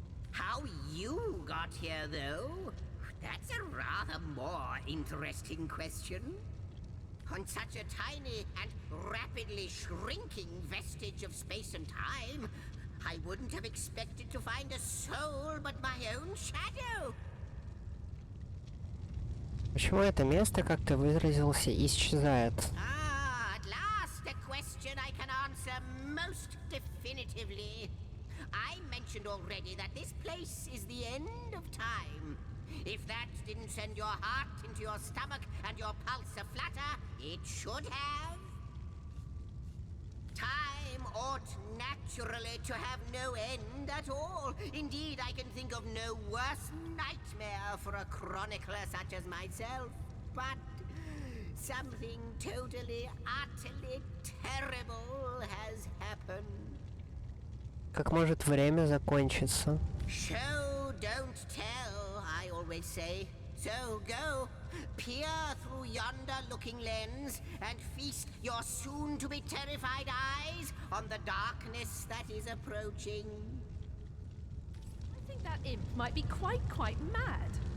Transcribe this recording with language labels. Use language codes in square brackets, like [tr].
[en] How you got here, though? That's a rather more interesting question. On such a tiny and rapidly shrinking vestige of space and time, I wouldn't have expected to find a soul but my own shadow. [ru] Почему это место, как ты выразился, исчезает? [en] Ah, at last a question I can answer most definitively. I mentioned already that this place is the end of time. If that didn't send your heart into your stomach and your pulse a-flutter, it should have. Time ought naturally to have no end at all. Indeed, I can think of no worse nightmare for a chronicler such as myself. But something totally, utterly terrible has happened. [ru] Как может время закончиться? [en] Show, don't tell, I always say. So go, peer through yonder looking lens and feast your soon-to-be terrified eyes on the darkness that is approaching. I think that imp might be quite mad.